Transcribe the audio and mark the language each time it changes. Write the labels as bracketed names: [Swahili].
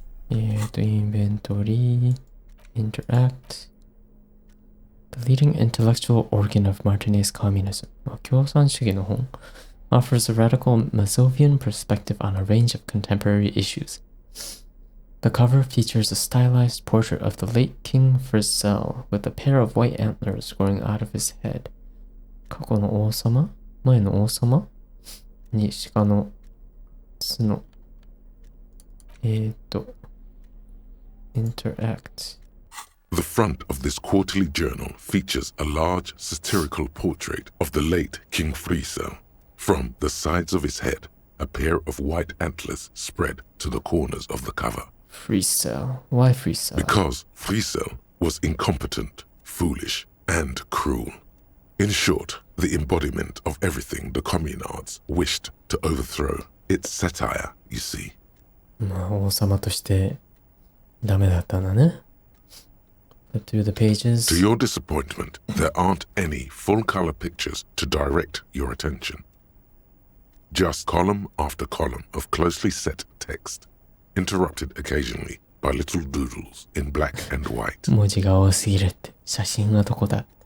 [English] Inventory Interact The leading intellectual organ of Martinez communism. [Japanese] 共産主義の本 [English] offers a radical Mazovian perspective on a range of contemporary issues. The cover features a stylized portrait of the late King Frizzell with a pair of white antlers growing out of his head. [Japanese] 過去の王様前の王様に鹿の角。 [English] Interact. The front of this quarterly journal features a large satirical portrait of the late King Frizzell. From the sides of his head, a pair of white antlers spread to the corners of the cover. Frizzell. Why Frizzell? Because Frizzell was incompetent, foolish, and cruel. In short, the embodiment of everything the communards wished to overthrow. It's satire, you see. [Japanese] まあ王様としてダメだったんだね。 [English] But through the pages. To your disappointment, there aren't any full-color pictures to direct your attention. Just column after column of closely set text, interrupted occasionally by little doodles in black and white. [Japanese] 文字が多すぎるって。写真はどこだ？